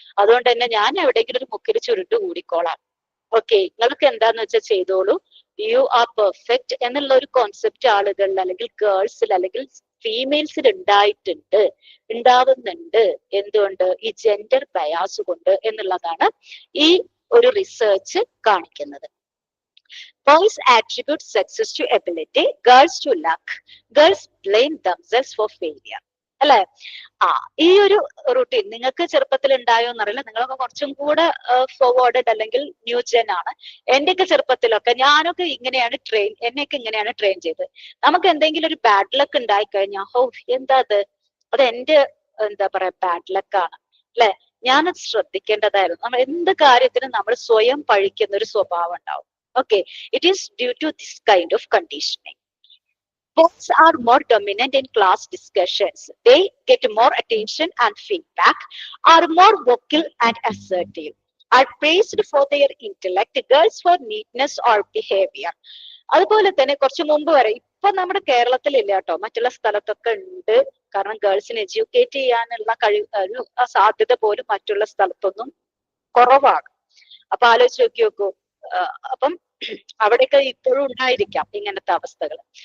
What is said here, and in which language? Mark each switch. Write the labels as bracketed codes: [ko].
[ml] അതുകൊണ്ട് തന്നെ ഞാൻ എവിടെയെങ്കിലും ഒരു മുക്കിൽ ചുരുട്ട് കൂടിക്കോളാം. ഓക്കെ, നിങ്ങൾക്ക് എന്താന്ന് വെച്ചാൽ ചെയ്തോളൂ, [en] you are perfect [ml] എന്നുള്ള ഒരു കോൺസെപ്റ്റ് ആളുകളിൽ അല്ലെങ്കിൽ ഗേൾസിൽ അല്ലെങ്കിൽ ഫീമെയിൽസിൽ ഉണ്ടാവുന്നുണ്ട്. എന്തുകൊണ്ട്? ഈ ജെൻഡർ ബയാസ് കൊണ്ട് എന്നുള്ളതാണ് ഈ ഒരു റിസർച്ച് കാണിക്കുന്നത്. [en] Boys attribute success to ability, girls to luck. Girls blame themselves for failure. [ml] അല്ലെ? ഈ ഒരു റൂട്ടീൻ നിങ്ങൾക്ക് ചെറുപ്പത്തിൽ ഉണ്ടായോ എന്നറിയില്ല. നിങ്ങളൊക്കെ കുറച്ചും കൂടെ ഫോർവേഡഡ് അല്ലെങ്കിൽ ന്യൂ ജെൻ ആണ്. എന്റെയൊക്കെ ചെറുപ്പത്തിലൊക്കെ ഞാനൊക്കെ എന്നെയൊക്കെ ഇങ്ങനെയാണ് ട്രെയിൻ ചെയ്തത്. നമുക്ക് എന്തെങ്കിലും ഒരു ബാഡ് ലക്ക് ഉണ്ടായി കഴിഞ്ഞാൽ എന്താ അത് എന്റെ എന്താ പറയാ ബാഡ് ലക്കാണ് അല്ലെ, ഞാനത് ശ്രദ്ധിക്കേണ്ടതായിരുന്നു. നമ്മൾ എന്ത് കാര്യത്തിനും നമ്മൾ സ്വയം പഴിക്കുന്ന ഒരു സ്വഭാവം ഉണ്ടാവും. [en] Okay, it is due to this kind of conditioning. Boys are more dominant in class discussions. They get more attention and feedback, are more vocal and assertive, are praised for their intellect, girls for neatness or behavior. [ml] അതുപോലെ തന്നെ കുറച്ച് മുമ്പ് വരെ, ഇപ്പൊ നമ്മുടെ കേരളത്തിൽ ഇല്ല കേട്ടോ, മറ്റുള്ള സ്ഥലത്തൊക്കെ ഉണ്ട്. കാരണം ഗേൾസിന് എഡ്യൂക്കേറ്റ് ചെയ്യാനുള്ള സാധ്യത പോലും മറ്റുള്ള സ്ഥലത്തൊന്നും കുറവാണ്. അപ്പൊ ആലോചിച്ച് നോക്കൂ. അപ്പം അവിടെയൊക്കെ ഇപ്പോഴും ഉണ്ടായിരിക്കാം ഇങ്ങനത്തെ അവസ്ഥകൾ.